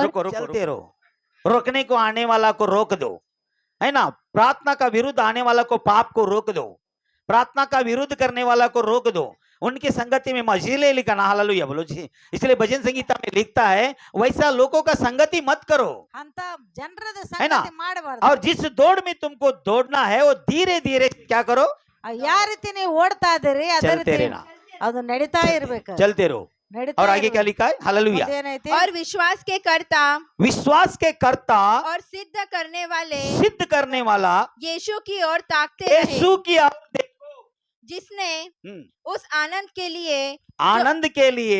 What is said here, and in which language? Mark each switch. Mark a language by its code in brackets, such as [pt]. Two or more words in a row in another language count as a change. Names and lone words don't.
[hi] रुको रुको चलते रहो, रोकने को आने वाला को रोक दो, है ना। प्रार्थना का विरुद्ध आने वाला को पाप को रोक दो, प्रार्थना का विरुद्ध करने वाला को रोक दो, उनकी संगति में मजीले लिखना। हालेलुया बोलो जी। इसलिए भजन संगीता में लिखता है वैसा लोगों का संगति मत करो, [kn] ಅಂತ ಜನರದ [hi] है ना। [kn] ಸಂಗತಿ ಮಾಡಬಾರ್ದು [hi] और जिस दौड़ में तुमको दौड़ना है वो धीरे धीरे क्या करो, [kn] ಯಾವ ರೀತಿ ನೀವು ಓಡ್ತಾ ಇದೀರಿ ಅದೇ [hi] चलते [kn] ರೀತಿ [hi] रहना, [kn] ಅದು ನಡೀತಾ ಇರ್ಬೇಕು [hi] चलते रहो। [kn] ನಡೀತಾ [hi] और आगे क्या लिखा है? हालेलुया। [kn] ಏನೈತಿ [hi] और विश्वास के कर्ता विश्वास के कर्ता और सिद्ध करने वाले सिद्ध करने वाला यीशु की ओर ताकते रहे, यीशु की ओर देखो, जिसने उस आनंद के लिए आनंद के लिए